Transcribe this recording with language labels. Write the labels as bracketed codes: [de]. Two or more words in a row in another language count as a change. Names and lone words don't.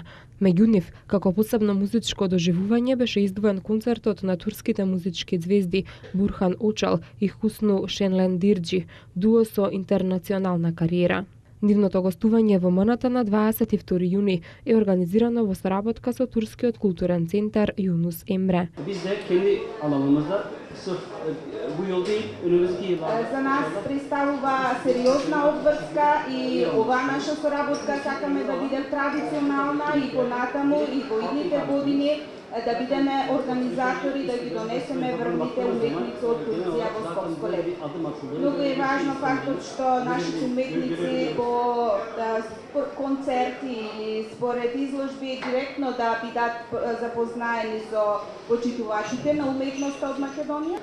[mk] Меѓу нив, како посебно музичко доживување беше издвоен концертот на турските музички звезди Бурхан Очал и Хусну Шенлендирџи, дуо со интернационална кариера. Нивното гостување во МНТ на 22 јуни е организирано во соработка со Турскиот културен центар Юнус Емре. [tr] Biz de kendi alanımızda sırf bu yıl değil, önümüzdeki yıllarda... [mk] За нас представува сериозна обврска и оваа наша соработка сакаме да биде традиционална и понатаму и во идните години да бидеме организатори, да ги донесеме врвните уметници од Турција во Скопско лето. Многу е важно фактот што нашите уметници по концерти и според изложби директно да бидат запознаени со почитувачите на уметноста од Македонија.